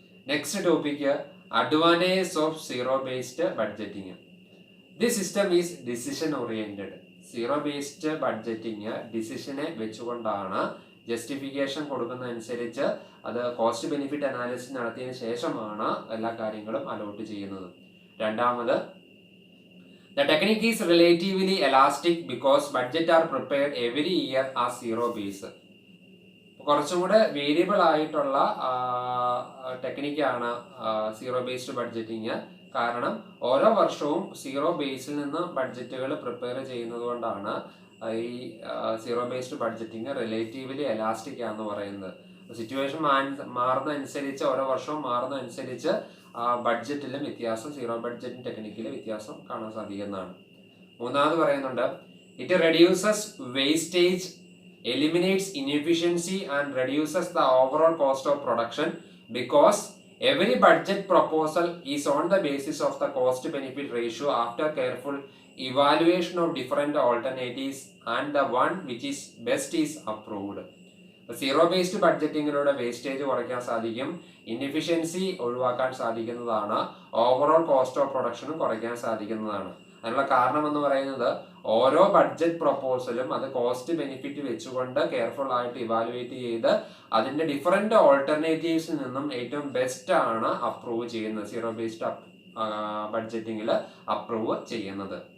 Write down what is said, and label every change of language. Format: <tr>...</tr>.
<en>Next topic, advantage of zero based budgeting. This system is decision oriented.</en> <ml>Zero based budgeting ഡിസിഷനെ വെച്ചുകൊണ്ടാണ് justification കൊടുക്കുന്നതനുസരിച്ച് അത് cost benefit analysis നടത്തിയതിനു ശേഷമാണ് എല്ലാ കാര്യങ്ങളും allot ചെയ്യുന്നത്. രണ്ടാമത്,</ml> <en>the technique is relatively elastic because budget are prepared every year as zero base.</en> <ml>കുറച്ചും കൂടെ variable ആയിട്ടുള്ള ടെക്നിക്കാണ് സീറോ ബേസ്ഡ് ബഡ്ജറ്റിങ്. കാരണം ഓരോ വർഷവും സീറോ ബേസിൽ നിന്ന് ബഡ്ജറ്റുകൾ പ്രിപ്പയർ ചെയ്യുന്നത് കൊണ്ടാണ് ഈ zero based budgeting relatively elastic ആണെന്ന് പറയുന്നത്. സിറ്റുവേഷൻ മാറുന്നതനുസരിച്ച്, ഓരോ വർഷവും മാറുന്നതനുസരിച്ച് ബഡ്ജറ്റിലും വ്യത്യാസം, സീറോ ബഡ്ജറ്റിംഗ് ടെക്നിക്കിൽ വ്യത്യാസം കാണാൻ സാധിക്കുന്നതാണ്. മൂന്നാമത് പറയുന്നുണ്ട്,</ml> <en>It reduces wastage, eliminates inefficiency and reduces the overall cost of production because every budget proposal is on the basis of the cost benefit ratio after careful evaluation of different alternatives and the one which is best is approved.</en> <ml>Zero based ബഡ്ജറ്റിങ്ങിലൂടെ wastage കുറയ്ക്കാൻ സാധിക്കും, inefficiency ഒഴിവാക്കാൻ സാധിക്കുന്നതാണ്, overall cost of പ്രൊഡക്ഷനും കുറയ്ക്കാൻ സാധിക്കുന്നതാണ്. അതിനുള്ള കാരണം എന്ന് പറയുന്നത് ഓരോ ബഡ്ജറ്റ് പ്രൊപ്പോസലും അത് കോസ്റ്റ് ബെനിഫിറ്റ് വെച്ചുകൊണ്ട് കെയർഫുൾ ആയിട്ട് ഇവാലുവേറ്റ് ചെയ്ത് അതിന്റെ ഡിഫറെന്റ് ഓൾട്ടർനേറ്റീവ്സിൽ നിന്നും ഏറ്റവും ബെസ്റ്റ് ആണ് അപ്രൂവ് ചെയ്യുന്നത്, സീറോ ബേസ്ഡ് ബഡ്ജറ്റിങ്ങിൽ അപ്രൂവ് ചെയ്യുന്നത്.</ml>